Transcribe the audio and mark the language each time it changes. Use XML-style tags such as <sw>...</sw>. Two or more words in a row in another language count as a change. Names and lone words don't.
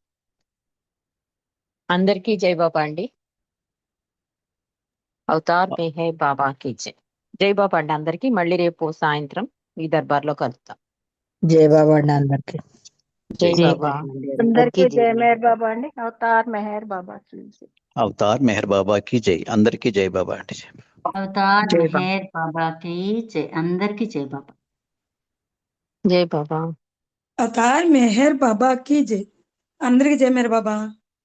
<te>అందరికీ జై బాబా అండి. అవతార్ మెహర్ బాబా కీ జై. జై బాబా అండి అందరికీ. మళ్ళీ రేపు సాయంత్రం ఈ దర్బార్లో కలుద్దాం. జై బాబా అండి అందరికి. జై జై బాబా బాబా అండి అందరికీ అందరికీ జై జయ బాబా. మేర్ బాబా అండి.</te> <hi>అవతార్ మెహర్ బాబా की जय.</hi> <te>అవతార్ మెహర్ బాబా కి జై. అందరికీ జై బాబా అండి. అవతార్ జై బాబా. మెహర్ బాబాకి జై. అందరికీ జై బాబా. జై బాబా.</te> <hi>అవతార్ మెహర్ బాబా की जय.</hi> <te>అందరికి జయ మేర్ బాబా.</te>